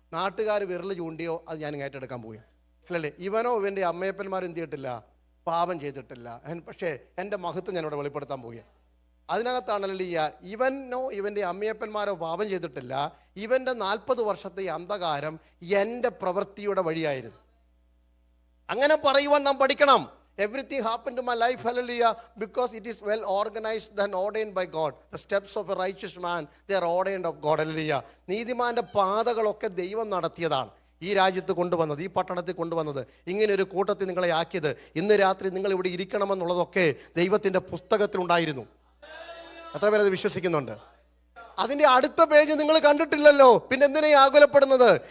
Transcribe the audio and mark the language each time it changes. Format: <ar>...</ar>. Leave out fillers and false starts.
<ml>നാട്ടുകാർ വിരൽ ചൂണ്ടിയോ അത് ഞാൻ ഏറ്റെടുക്കാൻ പോവുകയാണ്. അല്ലല്ലേ, ഇവനോ ഇവൻ്റെ അമ്മയപ്പന്മാരും എന്ത് ചെയ്തിട്ടില്ല, പാപം ചെയ്തിട്ടില്ല. പക്ഷേ എൻ്റെ മഹത്വം ഞാനിവിടെ വെളിപ്പെടുത്താൻ പോവുകയാണ്. അതിനകത്താണല്ലോ ഇവനോ ഇവൻ്റെ അമ്മയപ്പന്മാരോ പാപം ചെയ്തിട്ടില്ല. ഇവൻ്റെ 40 വർഷത്തെ അന്ധകാരം എൻ്റെ പ്രവൃത്തിയുടെ വഴിയായിരുന്നു. അങ്ങനെ പറയുവാൻ നാം പഠിക്കണം.</ml> <en>Everything happened to my life, hallelujah, because it is well organized and ordained by God. The steps of a righteous man, they are ordained of God, hallelujah.</en> <ml>നീതിമാന്റെ പാതകളൊക്കെ ദൈവം നടത്തിയതാണ് ഈ രാജ്യത്ത് കൊണ്ടുവന്നത്, ഈ പട്ടണത്തിൽ കൊണ്ടുവന്നത്, ഇങ്ങനെ ഒരു കൂട്ടത്തിൽ നിങ്ങളെ ആക്കിയത്, ഇന്ന് രാത്രി നിങ്ങൾ ഇവിടെ ഇരിക്കണമെന്നുള്ളതൊക്കെ ദൈവത്തിൻ്റെ പുസ്തകത്തിലുണ്ടായിരുന്നു. എത്ര പേരത് വിശ്വസിക്കുന്നുണ്ട്? അതിൻ്റെ അടുത്ത പേജ് നിങ്ങൾ കണ്ടിട്ടില്ലല്ലോ, പിന്നെ എന്തിനാ ആകുലപ്പെടുന്നത്?</ml>